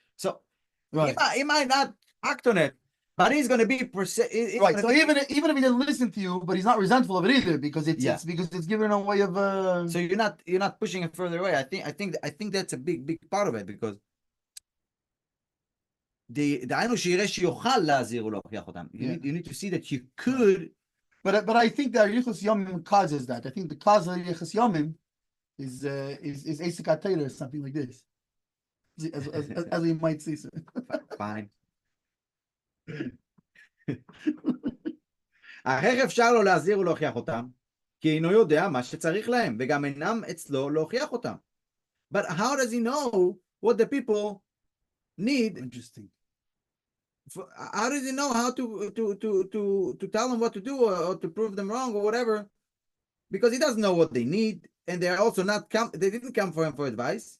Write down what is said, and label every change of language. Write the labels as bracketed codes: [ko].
[en] So he might not act on it, but he's going to be right. So even if he didn't listen to you, but he's not resentful of it either because it's given a way of. So you're not pushing it further away. I think that's a big part of it because. [he] דהיינו שיראה שיוכל להזהיר ולהוכיח אותם. [en] You need to see that you could. But I think that Yichus Yomim causes that. I think the cause of Yichus Yomim is Asik Taylor or something like this. As we might see. So. Fine. [he] איך אפשר לו להזהיר ולהוכיח אותם? כי אינו יודע מה שצריך להם, וגם אינם אצלו להוכיח אותם. [en] But how does he know what the people need? Interesting. How does he know how to tell them what to do or to prove them wrong or whatever? Because he doesn't know what they need, and they're also they didn't come for him for advice.